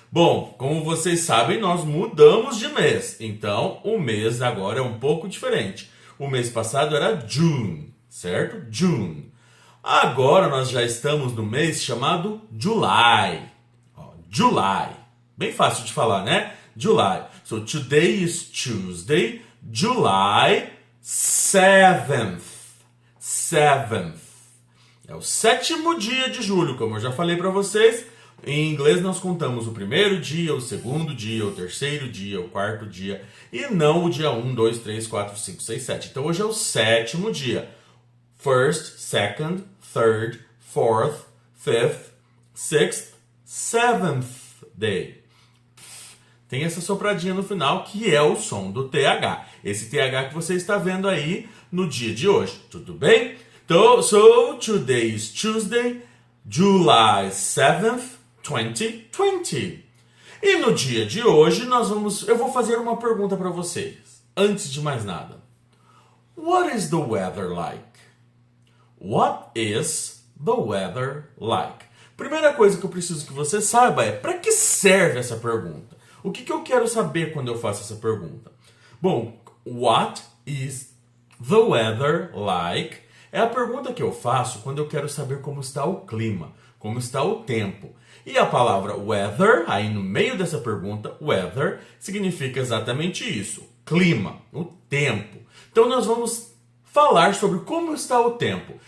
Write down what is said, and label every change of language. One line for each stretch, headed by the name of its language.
Portuguese: Bom, como vocês sabem, nós mudamos de mês. Então, o mês agora é um pouco diferente. O mês passado era June, certo? June. Agora nós já estamos no mês chamado July. July. Bem fácil de falar, né? July.
English: So, today is Tuesday, July 7th. 7th.
Portuguese: É o 7º dia de julho, como eu já falei para vocês. Em inglês nós contamos o primeiro dia, o segundo dia, o terceiro dia, o quarto dia e não o dia 1, 2, 3, 4, 5, 6, 7. Então hoje é o 7º dia.
English: First, second, third, fourth, fifth, sixth, seventh day.
Portuguese: Tem essa sopradinha no final que é o som do TH. Esse TH que você está vendo aí no dia de hoje. Tudo bem?
English: So today is Tuesday, July 7th, 2020.
Portuguese: E no dia de hoje eu vou fazer uma pergunta para vocês. Antes de mais nada.
English: What is the weather like? What is the weather like?
Portuguese: Primeira coisa que eu preciso que você saiba é para que serve essa pergunta? O que eu quero saber quando eu faço essa pergunta?
English: Bom, what is the weather like?
Portuguese: É a pergunta que eu faço quando eu quero saber como está o clima, como está o tempo. E a palavra weather, aí no meio dessa pergunta, weather, significa exatamente isso, clima, o tempo. Então nós vamos falar sobre como está o tempo.